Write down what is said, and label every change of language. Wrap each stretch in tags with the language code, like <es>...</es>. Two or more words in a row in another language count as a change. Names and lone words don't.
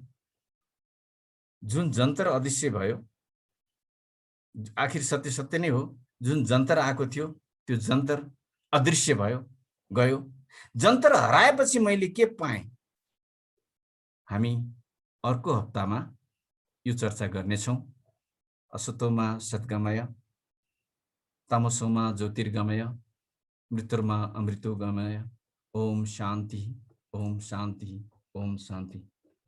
<ne>जुन जन्तर अदृश्य भयो, आखिर सत्य सत्य नै हो। जुन जन्तर आएको थियो त्यो जन्तर अदृश्य भयो, गयो। जन्तर हराएपछि मैले के पाएँ? हामी अर्को हप्तामा यो चर्चा गर्नेछौँ।</ne> <sa>असतोमा सद्गमय, तमसोमा ज्योतिर्गमय, मृत्युर्मा अमृतो गमय। ओम शान्ति, ओम शान्ति, ओम शान्ति।</sa>